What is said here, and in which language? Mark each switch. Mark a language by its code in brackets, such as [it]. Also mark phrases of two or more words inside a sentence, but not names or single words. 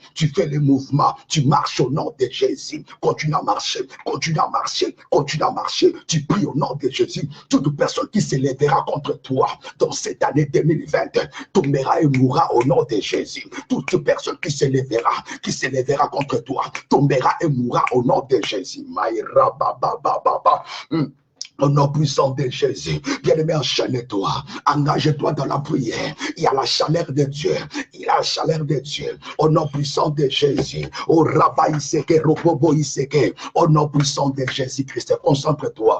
[fr] Tu fais les mouvements, tu marches au nom de Jésus. Continue à marcher, continue à marcher, continue à marcher. Tu pries au nom de Jésus. Toute personne qui s'élèvera contre toi dans cette année 2020 tombera et mourra au nom de Jésus. Toute personne qui s'élèvera contre toi tombera et mourra au nom de Jésus. Maïra baba baba. Au nom puissant de Jésus, bien-aimé, enchaîne-toi, engage-toi dans la prière. Il y a la chaleur de Dieu, il y a la chaleur de Dieu. Au nom puissant de Jésus, au Rabba Iseke, Robobo Iseke, au nom puissant de Jésus-Christ, concentre-toi.